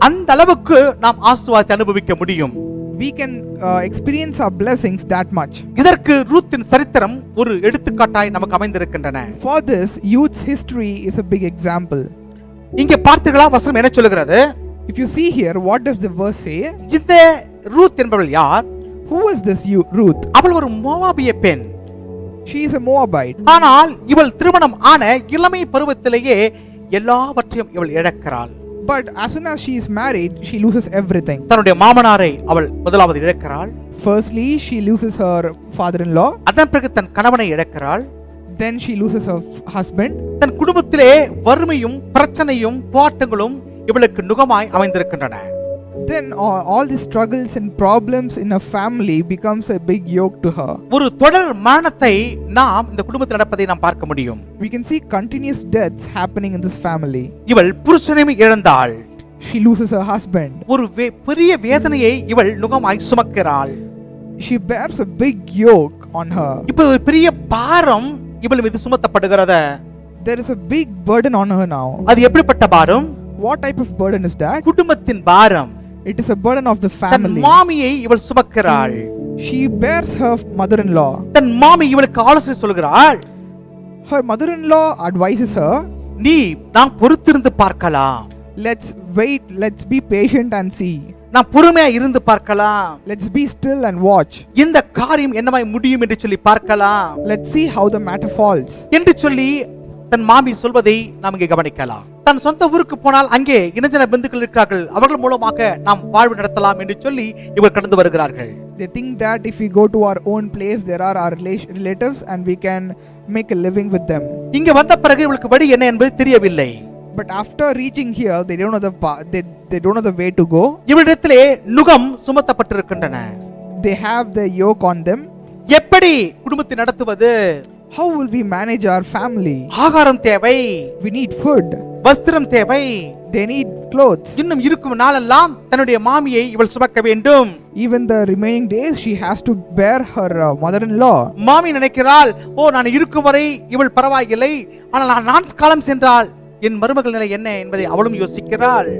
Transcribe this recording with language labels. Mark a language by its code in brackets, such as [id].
[ta] அந்த அளவுக்கு நாம் ஆசீர்வாதத்தை அனுபவிக்க முடியும். [en] we can experience our blessings that much. [ta] இதற்கு ரூத்தின் சரித்திரம் ஒரு எடுத்துக்காட்டாய் நமக்கு அமைந்திருக்கின்றன. [en] For this, Ruth's history is a big example. [ta] இங்கே பார்த்தீர்களா வசனம் என்ன சொல்லுகிறது? [en] If you see here, what does the verse say? [ta] இந்த ரூத் என்பவள் யார்? [en] Who is this Ruth? [ta] அவள் ஒரு மோவாபிய பெண். [en] She is a Moabite. [ta] ஆனால் இவள் திருமணம் ஆன இளமை பருவத்திலேயே எல்லாவற்றையும் இவள் இழக்கிறாள். [en] But as soon as she is married, she loses everything. [ta] தன்னுடைய மாமனாரை அவள் முதலாவது இழக்கிறாள். [en] Firstly, she loses her father-in-law. [ta] அதன் பிறகு தன் கணவனை இழக்கிறாள். [en] Then she loses her husband. [ta] தன் குடும்பத்திலே வறுமையும் பிரச்சனையும் போராட்டங்களும் இவளுக்கு நுகமாய் அமைந்திருக்கின்றன. [en] Then all the struggles and problems in a family becomes a big yoke to her. [ta] ஒரு தொடர் மரணத்தை நாம் இந்த குடும்பத்தில் நடப்பதை நாம் பார்க்க முடியும். [en] We can see continuous deaths happening in this family. [ta] இவள் புருஷனையும் இழந்தாள். [en] She loses her husband. [ta] ஒரு பெரிய வேதனையை இவள் நுகமாய் சுமக்கிறாள். [en] She bears a big yoke on her. [ta] இப்போ ஒரு பெரிய பாரம் இவள் மீது சுமத்தப்படுகிறது. [en] There is a big burden on her now. [ta] அது எப்படிப்பட்ட பாரம்? [en] What type of burden is that? [ta] குடும்பத்தின் பாரம். [en] It is a burden of the [ta] than [en] family. [ta] மாமியை இவள் சுமக்கிறாள். [en] She bears her mother-in-law. [ta] தன் மாமி இவளுக்கு ஆலோசனை சொல்கிறாள். [en] Her mother-in-law advises her, [ta] நாம் பொறுத்திருந்து பார்க்கலாம். [en] let's wait, let's be patient and see. [ta] நாம் பொறுமையா இருந்து பார்க்கலாம். [en] Let's be still and watch. [ta] இந்த காரியம் என்னமாய் முடியும் என்று சொல்லி பார்க்கலாம். [en] Let's see how the matter falls. [ta] என்று சொல்லி தன் மாமி சொல்வதை நாம் இங்கே கவனிக்கலாம். தன் சொந்த ஊருக்கு போனால் அங்கே இனஜன பந்துக்கள் இருக்கிறார்கள், அவர்கள் மூலமாக நாம் வாழ்வு நடத்தலாம் என்று சொல்லி இவர்கள் கடந்து வருகிறார்கள். [en] They think that if we go to our own place, there are our relatives and we can make a living with them. [ta] இங்கே வந்த பிறகு இவளுக்கு வழி என்ன என்பது தெரியவில்லை. [en] But after reaching here, they don't know they don't know the way to go. [ta] இவளிடத்திலே நுகம் சுமத்தப்பட்டிருக்கின்றன. [en] They have the yoke on them. [ta] எப்படி குடும்பத்தை நடத்துவது? [en] How will we manage our family? [ta] ஆகாரம் தேவை. [en] We need food. [ta] வஸ்திரம் தேவை. [en] They need clothes. [ta] இன்னும் இருக்கும் நாளெல்லாம் தன்னுடைய மாமியை இவள் சுமக்க வேண்டும். [en] Even the remaining days, she has to bear her mother-in-law. [ta] மாமி நினைக்கிறாள், நான் இருக்கும் வரை இவள் பரவாயில்லை, ஆனால் நான் காலம் சென்றால் என் மருமகள் நிலை என்ன என்பதை அவளும் யோசிக்கிறாள்.